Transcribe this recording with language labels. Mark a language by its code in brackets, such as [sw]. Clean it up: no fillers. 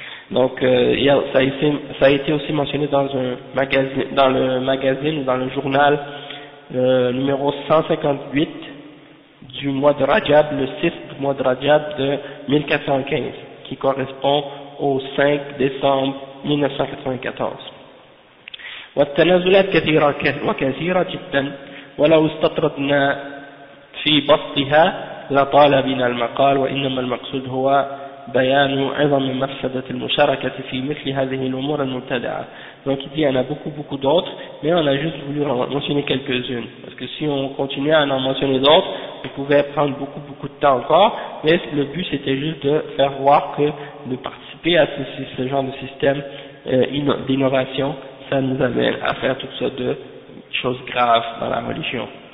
[fr] Donc ça a été aussi mentionné dans le journal numéro 158 du mois de Rajab, le 6 mois de Rajab de 1415, qui correspond au 5 décembre 1994. [ar] والتنازلات كثيرة وكثيرة جدا ولو استطردنا في بسطها لطال بنا المقال، وإنما المقصود هو بيان عظم مفسدة المشاركة في مثل هذه الأمور المبتدعة. [fr] Donc il dit, il y en a beaucoup d'autres, mais on a juste voulu en mentionner quelques-unes. Parce que si on continuait à en mentionner d'autres, on pouvait prendre beaucoup de temps encore. Mais le but c'était juste de faire voir que de participer à ce genre de système d'innovation, ça nous amène à faire toutes sortes de choses graves dans la religion.